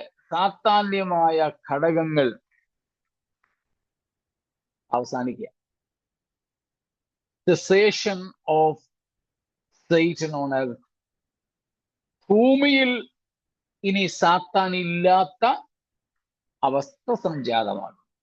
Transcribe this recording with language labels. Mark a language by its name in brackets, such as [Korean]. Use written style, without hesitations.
[Malayalam] സാത്താന്യമായ ഘടകങ്ങൾ അവസാനിക്കുക. [English] Cessation of Satan on earth. [Malayalam] ഭൂമിയിൽ ഇനി സാത്താൻ ഇല്ലാത്ത അവസ്ഥ സംജാതമാണ്.